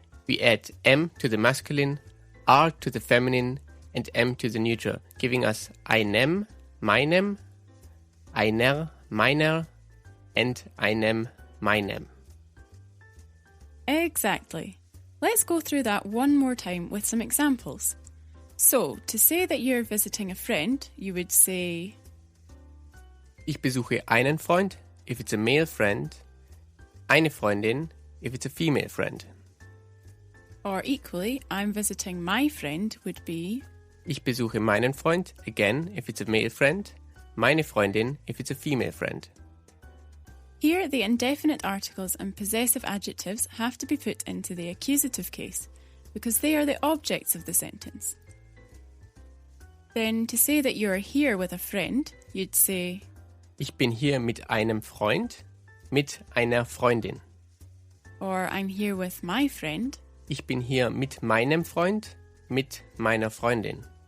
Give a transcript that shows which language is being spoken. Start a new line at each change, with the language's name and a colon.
English: We add m to the masculine, r to the feminine, and m to the neutral, giving us einem, meinem, einer, meiner, and einem, meinem. Exactly. Let's go through that one more time with some examples. So, to say that you're visiting a friend, you would say
German: Ich besuche einen Freund,
English: if it's a male friend,
German: eine Freundin,
English: if it's a female friend. or equally, I'm visiting my friend would be
German: Ich besuche meinen Freund,
English: again, if it's a male friend,
German: meine Freundin,
English: if it's a female friend. Here, the indefinite articles and possessive adjectives have to be put into the accusative case because they are the objects of the sentence. Then, to say that you're here with a friend, you'd say
German: Ich bin hier mit einem Freund, mit einer Freundin.
English: or I'm here with my friend.
German: Ich bin hier mit meinem Freund, mit meiner Freundin.